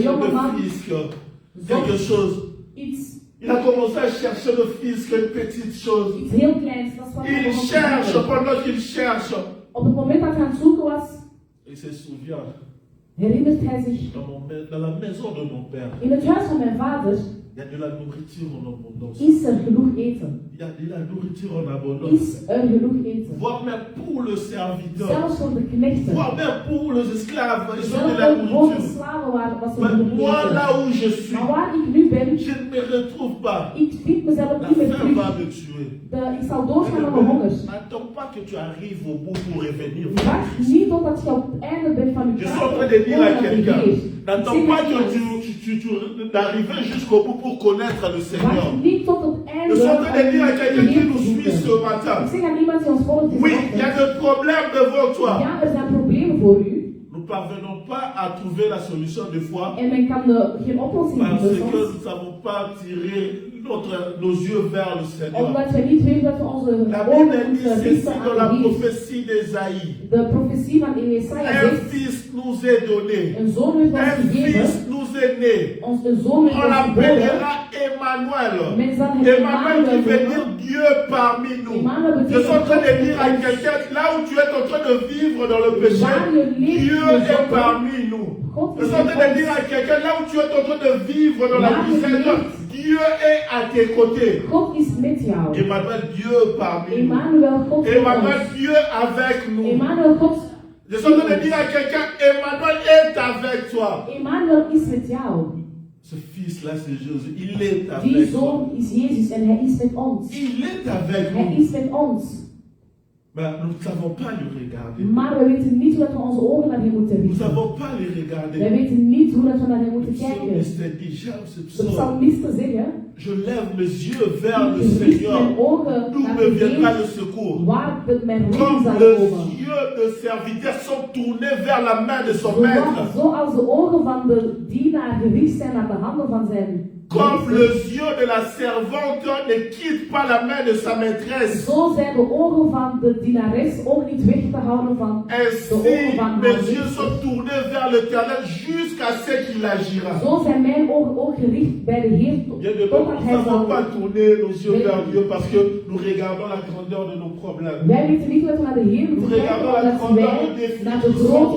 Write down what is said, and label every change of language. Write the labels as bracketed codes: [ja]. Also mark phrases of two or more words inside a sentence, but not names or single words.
[fr] Le young le man fisc, quelque chose. [nl] Iets, [fr] Il a commencé à chercher le fisc, une petite chose. [nl] iets heel kleins. Dat is wat hij [fr] Il [nl] begon te [fr] cherche [nl] zoeken. [fr] pendant qu'il cherche. [nl] Op het moment dat hij aan het zoeken was, [fr] Il se souvient, [nl] herinnert hij zich. [fr] dans la maison de mon père, [nl] In het huis van mijn vader [fr] il y a de la nourriture en abondance. [nl] is er genoeg eten. [fr] Il y a de la nourriture en abondance. [nl] Is er genoeg eten. [fr] Voire même pour le serviteur. [nl] Zelfs voor de knechten. [fr] Voire même pour les esclaves, ils ont de [nl] Zelfs [fr] la [nl] ook voor de [fr] nourriture. [nl] slaven was er [fr] Mais [nl] genoeg [fr] moi, [nl] eten. [fr] là où je suis, [nl] Maar waar ik nu ben, [fr] je ne me retrouve pas. [nl] ik vind mezelf [fr] La [nl] niet meer [fr] faim va [nl] terug. [fr] me tuer. [nl] Ik zal doodgaan aan mijn honger. [fr] N'attends pas que tu arrives au bout pour revenir. [nl] Wacht niet totdat je op het einde bent van je [fr] Je suis en train de dire à quelqu'un, n'attends pas que tu tu d'arriver jusqu'au bout pour connaître le Seigneur. [nl] wacht niet tot het einde. [fr] Je suis en train de dire à quelqu'un qui nous suit [nl] Ik [fr] ce matin. [nl] zeg aan iemand die ons volgt [fr] Oui, il y a des problèmes devant toi. [nl] ja, er zijn problemen voor u. [fr] Nous ne parvenons pas à trouver la solution des fois [nl] En men kan geen oplossing [fr] parce [nl] vinden [fr] que [nl] soms. [fr] nous ne savons pas tiré nos yeux vers le Seigneur. [nl] Omdat we niet weten dat we onze [fr] La [nl] ogen [fr] Bible dit [nl] moeten [fr] ceci [nl] richten [fr] dans la [nl] aan de Heer. [fr] prophétie d'Ésaïe. [nl] De profetie van Jesaja [fr] Un [nl] zegt, [fr] fils nous est donné. [nl] een zoon werd ons [fr] Un [nl] gegeven, [fr] fils nous est né. [nl] een zoon werd [fr] On [nl] ons geboren. [fr] l'appellera Emmanuel. [nl] Men zal hem [fr] Emmanuel qui veut Emmanuel dire Dieu parmi nous. Emmanuel Je suis en train de [nl] betekent [fr] dire à quelqu'un, là où tu es en train de vivre dans le péché, Dieu est parmi nous. Je suis en train de dire à quelqu'un, là où tu es en train de vivre dans la misère, Dieu est à tes côtés. [nl] God is met jou. [fr] Emmanuel, Dieu parmi nous. [nl] Emmanuel, God is Emmanuel, ons. [fr] Dieu avec nous. [nl] Emmanuel, God. [fr] Je suis en train de dire à quelqu'un, Emmanuel est avec toi. [nl] Emmanuel is met jou. [fr] Ce fils-là, c'est Jésus. Il est [nl] Die [fr] avec toi. [nl] zoon is Jezus en hij is met ons. [fr] Il est avec [nl] Hij [fr] nous. [nl] is met ons. [fr] Mais nous ne savons pas le regarder. [nl] Maar we weten niet hoe dat we onze ogen naar hem moeten [fr] Nous ne [nl] richten. [fr] savons pas le [nl] Wij [fr] regarder. [nl] weten niet hoe dat we naar hem moeten [fr] Le [nl] kijken. [fr] psalmiste dit, j'aime ce [nl] De [fr] psaume. [nl] psalmisten zeggen, [fr] Je lève mes yeux vers le [nl] ik richt [fr] Seigneur. [nl] mijn ogen [fr] D'où [nl] naar [fr] me [nl] de [fr] viendra [nl] Heer, [fr] le secours? [nl] waar mijn hulp [fr] Comme [nl] zal [fr] les [nl] komen. [fr] yeux de serviteur sont tournés vers la main de son maître. [nl] Zoals de ogen van de dienaar gericht zijn naar de handen van zijn [fr] Comme les yeux de la servante ne quittent pas la main de sa maîtresse. [nl] Zo zijn de ogen van de dienares ook niet weg te houden van de [fr] Ainsi, [nl] ogen van haar [fr] mes yeux [nl] meester. [fr] sont tournés vers l'Éternel jusqu'à ce qu'il agira. [nl] Zo zijn mijn ogen ook gericht bij de Heer, [fr] Bien de [nl] totdat [fr] nous [nl] Hij [fr] ne savons [nl] zal. [fr] pas tourner nos yeux vers Dieu parce que nous regardons la grandeur de nos problèmes. [nl] Wij weten niet wat we naar de Heer [fr] Nous [nl] moeten kijken, [fr] regardons la [nl] omdat [fr] grandeur [nl] wij [fr] des défis [nl] naar [fr] qui [nl] de [fr] sont [nl] grote